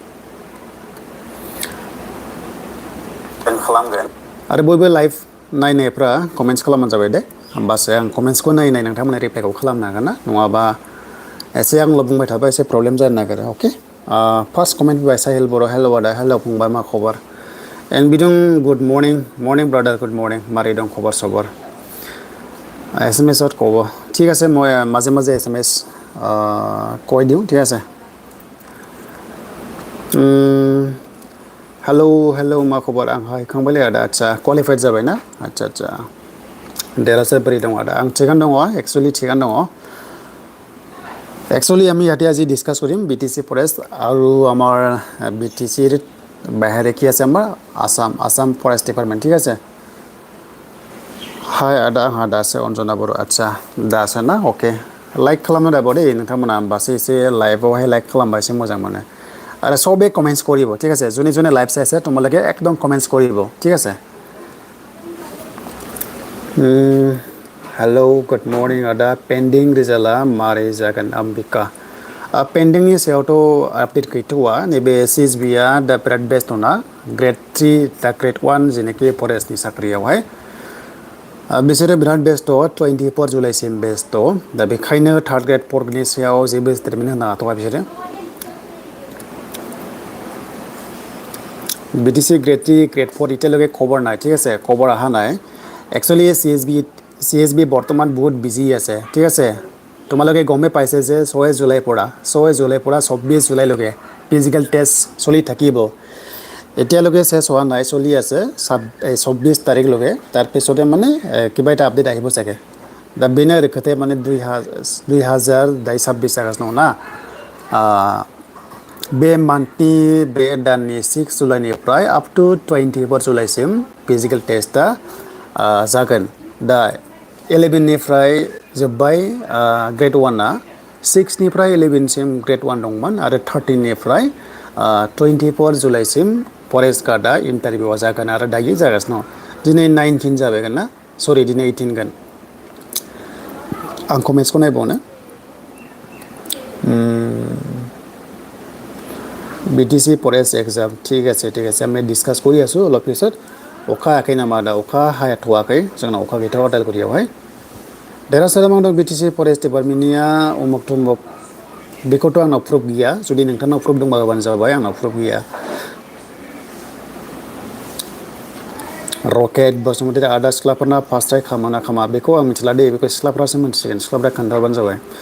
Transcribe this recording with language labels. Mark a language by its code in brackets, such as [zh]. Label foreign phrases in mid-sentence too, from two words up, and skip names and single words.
[brx] आरो बयबो लाइभ नायनायफ्रा कमेन्ट्स खालामबानो जाबाय दे। होमबासो आं कमेन्ट्सखौ नायै नोंथांमोना रिप्लाइखौ खालामनो हागोन ना। नङाबा एसे आंल' बुंबाय थाबा एसे प्रब्लेम जानो नागिरो। अके फार्स्ट कमेन्ट फैबाय साहिल बर' हेल' आदा हेल' फंबाय मा खबर। एन्ड बिदुं [en] good morning brother good morning [brx] मारै दं खबर सबर। [as] SMS ক'ব ঠিক আছে মই মাজে মাজে SMS কৈ দিওঁ ঠিক আছে। [brx] हेलौ मा खबर आं हायखांबायलै आदा आदसा क्वालिफाइड जाबाय ना आदसा देरहासार बोरै दं आदा आं थिगानो दङ एक्चुअली थिगानो दङ। [as] एक्चुअली আমি ইয়াতে আজি ডিসকাস কৰিম BTC ফৰেষ্ট আৰু আমাৰ BTCৰ বাহিৰে কি আছে আমাৰ আসাম ফৰেষ্ট ডিপাৰ্টমেণ্ট ঠিক আছে। [brx] हाय आदा आंहा दासो अन्जना बर' आदसा दासो ना अके लाइक खालामनो दाबो दे नोंथांमोना होमबासो एसे लाइभआवहाय लाइक खालामबा एसे मोजां मोनो। आरो सबे कमेन्ट्स [as] কৰিব ঠিক আছে যোনে যোনে লাইভ চাইছে তোমালোকে একদম কমেন্টস কৰিব ঠিক আছে। [brx] हेलौ गुड मर्निं आदा [en] pending result [brx] मारै जागोन अम्बिका पेन्डिंनि सायावथ' आपडेट गैथ'वा नैबे CSBआ दा बिराद बेस्ट दंना Gr-3 दा Gr-1 जेनाखि फरेस्टनि साख्रियावहाय बिसोरो बिराद बेस्ट 24 जुलाइसिम बेस्ट दा बेखायनो [en] third grade fourth grade [brx] सायाव जेबो स्टेटमेन्ट होनो हाथ'वा बिसोरो। [as] BTC Gr-3 Gr-4 এতিয়ালৈকে খবৰ নাই ঠিক আছে খবৰ অহা নাই। एक्चुअली CSB বৰ্তমান বহুত বিজি আছে ঠিক আছে। তোমালোকে গমে পাইছে যে 6 জুলাইৰ পৰা 24 জুলাইলৈকে [en] physical test [as] চলি থাকিব। এতিয়ালৈকে শেষ হোৱা নাই চলি আছে 24 তাৰিখলৈকে তাৰপিছতে মানে কিবা এটা আপডেট আহিব চাগে। [brx] दा बेनो आरो खोथाया माने 2026 जागासिनो दङ ना। बे मान्थनि बे दाननि 6 जुलाइनिफ्राय [en] up to [brx] 24 जुलाइसिम [en] physical test [brx] जागोन। दा 11निफ्राय जोब्बाय Gr-1आ 6निफ्राय 11सिम Gr-1 दंमोन आरो 13निफ्राय 24 जुलाइसिम [en] forest guard [brx] इन्टारभिउआ जागोन आरो दायो जागासिनो दं। दिनै 19 जाबायगोन ना सरि दिनै 18 गोन। आं कमेन्ट्सखौ नायबावनो BTC फरेस्ट एग्जाम [as] ঠিক আছে আমি ডিসকাস কৰি আছো অলপ পিছত। [brx] अखा हायाखै नामा दा अखा हाथ'वाखै जोंनाव अखा गैथ'वा उदालगुरियावहाय। देरहासार मा दं BTC फरेस्ट डिपार्टमेन्टनिया उमुक थुमुक बेखौथ' आंनाव प्रुफ गैया जुदि नोंथांनाव प्रुफ दंबा होबानो जाबाय आंनाव प्रुफ गैया। रकेट बसुमतारी आदा सिख्लाफोरना फार्स्ट ट्राइ खामा ना खामा बेखौ आं मिथिला दे बेखौ सिख्लाफ्रासो मिथिसिगोन सिख्लाफ्रा खोन्थाबानो जाबाय।